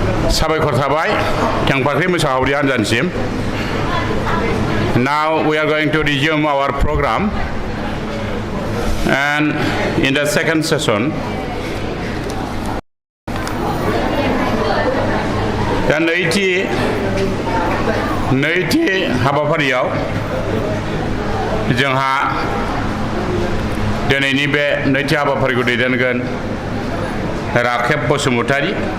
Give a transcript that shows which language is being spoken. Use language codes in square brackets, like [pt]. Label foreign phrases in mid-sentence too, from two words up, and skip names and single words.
[brx] साबायखर थाबाय थेंफाख्रि मोसाहावरि हान्जानिसिम. [en] Now we are going to resume our program, and in the second session [brx] दा नैथि हाबाफारियाव जोंहा दिनैनि बे नैथि हाबाफारिखौ दैदेनगोन राखेब बसुमतारी.